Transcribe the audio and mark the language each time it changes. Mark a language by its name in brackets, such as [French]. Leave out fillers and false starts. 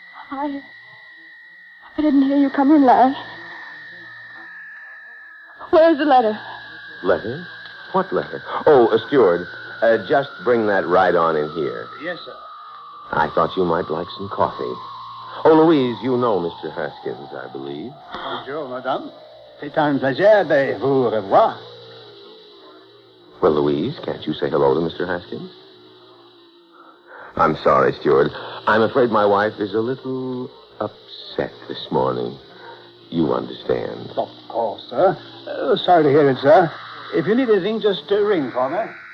[English] I didn't hear you come in, Larry. Where's the letter? Letter? What letter? Oh, steward, just bring that right on in here. Yes, sir. I thought you might like some coffee. Oh, Louise, you know Mr. Haskins, I believe. [French] Bonjour, madame. C'est un plaisir de vous revoir. [English] Well, Louise, can't you say hello to Mr. Haskins? I'm sorry, steward. I'm afraid my wife is a little upset this morning. You understand. Of course, sir. Sorry to hear it, sir. If you need anything, just ring for me.